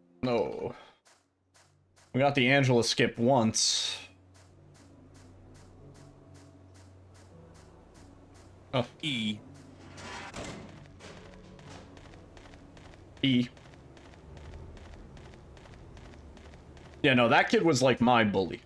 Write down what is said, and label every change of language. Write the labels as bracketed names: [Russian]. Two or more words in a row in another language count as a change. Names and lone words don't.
[English] No. We got the Angela skip once. Oh. E. E. Yeah, no, that kid was like my bully.